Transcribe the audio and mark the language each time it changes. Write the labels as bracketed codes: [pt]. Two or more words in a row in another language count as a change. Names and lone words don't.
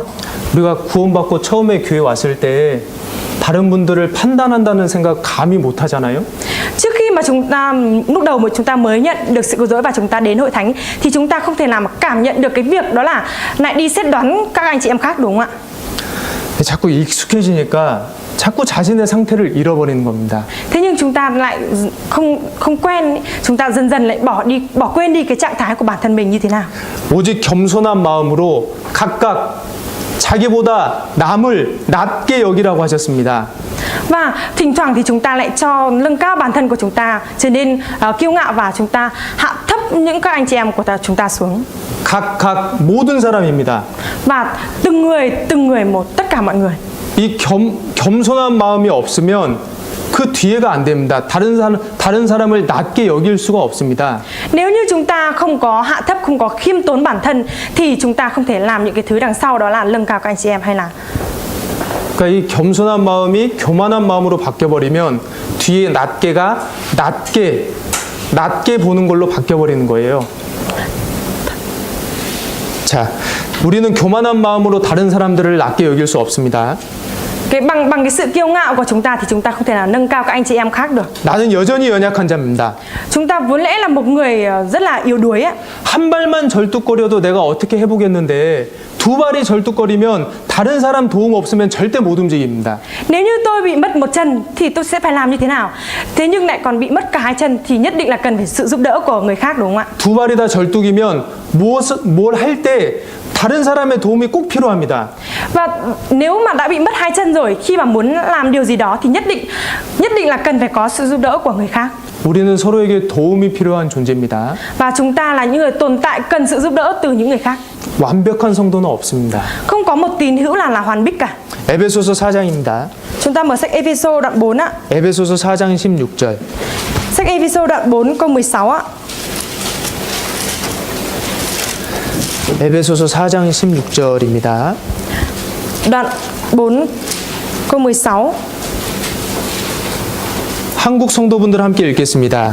[ko] 우리가 구원받고 처음에 교회 왔을 때 다른 분들을 판단한다는 생각 감히 못 하잖아요. [vi] Trước khi mà chúng ta lúc đầu mà chúng ta mới nhận được sự cứu rỗi và chúng ta đến hội thánh thì chúng ta không thể nào mà cảm nhận được cái việc đó là lại đi xét đoán các anh chị em khác, đúng không ạ? [ko] 자꾸 익숙해지니까 자꾸 자신의 상태를 잃어버리는 겁니다. [vi] Thế nhưng chúng ta lại không quen, chúng ta dần dần lại bỏ quên đi cái trạng thái của bản thân mình như thế nào. [ko] 오직 겸손한 마음으로 각각 자기보다 남을 낮게 여기라고 하셨습니다. [vi] Và thỉnh thoảng thì chúng ta lại cho nâng cao bản thân của chúng ta trở nên kiêu ngạo và chúng ta hạ thấp những các anh chị em của chúng ta xuống. [ko] 각각 모든 사람입니다. [vi] Và từng người một, tất cả mọi người. [ko] 이 겸손한 마음이 없으면 그 뒤에가 안 됩니다. 다른 사람을 낮게 여길 수가 없습니다. [vi] Nếu như chúng ta không có hạ thấp, không có khiêm tốn bản thân thì chúng ta không thể làm những cái thứ đằng sau, đó là nâng cao các anh chị em hay là. [ko] 그러니까 이 겸손한 마음이 교만한 마음으로 바뀌어버리면 뒤에 낮게 보는 걸로 바뀌어버리는 거예요. 자, 우리는 교만한 마음으로 다른 사람들을 낮게 여길 수 없습니다. [vi] Bằng cái sự kiêu ngạo của chúng ta thì chúng ta không thể nào nâng cao các anh chị em khác được. [ko] 나는 여전히 연약한 자입니다. [vi] Chúng ta vốn lẽ là một người rất là yếu đuối ấy. [ko] 한 발만 절뚝거려도 내가 어떻게 해보겠는데 두 발이 절뚝거리면 다른 사람 도움 없으면 절대 못 움직입니다. [vi] Nếu như tôi bị mất một chân thì tôi sẽ phải làm như thế nào? Thế nhưng lại còn bị mất cả hai chân thì nhất định là cần phải sự giúp đỡ của người khác, đúng không ạ? [ko] 두 발이 다 절뚝이면 뭘 할 때 다른 사람의 도움이 꼭 필요합니다. [vi] Và nếu mà đã bị mất hai chân rồi, khi mà muốn làm điều gì đó thì nhất định là cần phải có sự giúp đỡ của người khác. [ko] 우리는 서로에게 도움이 필요한 존재입니다. [vi] Và chúng ta là những người tồn tại cần sự giúp đỡ từ những người khác. [ko] 완벽한 성도는 없습니다. [vi] Không có một tín hữu là hoàn bích cả. [ko] 에베소서 4장입니다. [vi] Chúng ta mở sách Ephesos đoạn 4 ạ. [ko] 에베소서 4장 16절. [vi] Sách Ephesos đoạn 4 câu 16 ạ. [ko] 에베소서 4장 16절입니다. [vi] Đoạn 4 câu 16. [ko] 한국 성도분들 함께 읽겠습니다.